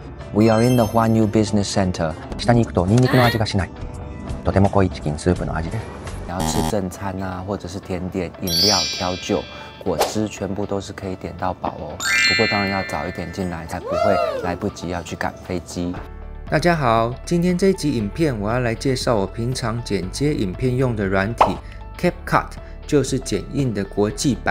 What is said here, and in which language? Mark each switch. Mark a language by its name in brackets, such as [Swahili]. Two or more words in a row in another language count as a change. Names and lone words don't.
[English] We are in the Huanyu Business Center。 [Japanese] 下に行くとニンニクの味がしない。とても濃いチキンスープの味です。 [Chinese] 你要吃正餐啊，或者是甜点、饮料、调酒、果汁，全部都是可以点到饱哦。不过当然要早一点进来，才不会来不及要去赶飞机。大家好，今天这一集影片我要来介绍我平常剪接影片用的软体 CapCut， 就是剪映的国际版。